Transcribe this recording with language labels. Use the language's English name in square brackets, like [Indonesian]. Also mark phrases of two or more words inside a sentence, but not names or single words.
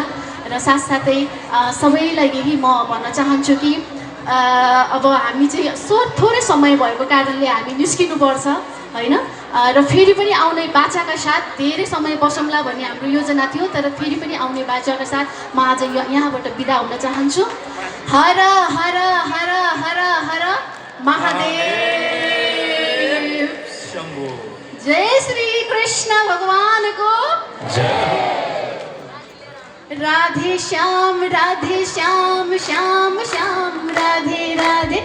[Nepali] र साथसाथै सबैलाई यही म भन्न चाहन्छु कि अब हामी चाहिँ थोरै समय भएको कारणले हामी निस्किनुपर्छ होइन। र फेरि पनि आउने बाचाका साथ धेरै समय बसौँला भन्ने हाम्रो योजना थियो, तर फेरि पनि आउने बाचाका साथ म आज यहाँबाट बिदा हुन चाहन्छु। हर हर हर हर हर महादेव शम्भो। जय श्री कृष्ण भगवानको जय। राधे श्याम श्याम श्याम राधे राधे।